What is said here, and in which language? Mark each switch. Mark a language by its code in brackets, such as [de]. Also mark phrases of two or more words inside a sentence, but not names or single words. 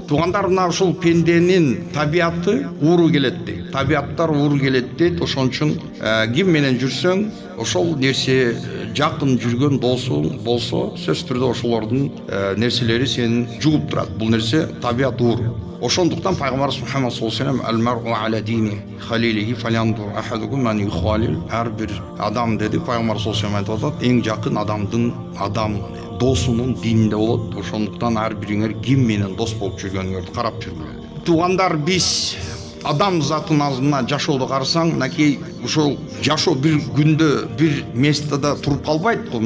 [ky] Туугандар, мына ушул пенденин табияты ууру келет дейт. Табияттар ууру келет дейт. Ошон үчүн ким менен жүрсөң, ошол нерсе жакын жүргөн досуң болсо сөзсүз түрдө ошолордун нерселери сени жугуп турат. Бул нерсе табият уур. Ошондуктан пайгамбарыбыз [ar] Мухаммад صلى الله عليه وسلم المرء على دين خليله فلينظر أحدكم من يخالل. [ky] Ар бир адам деди пайгамбар [ar] صلى الله عليه وسلم [ky] айтат, эң жакын адам досунун дининде болот. Ошондуктан ар бириңер ким менен дос болуп жүргөнүңөрдү карап жүргүлө. Туугандар, биз адам затынын алдына жашоодо карасаң, мынакей ушул жашоо бир күндө бир местада туруп калбайт го.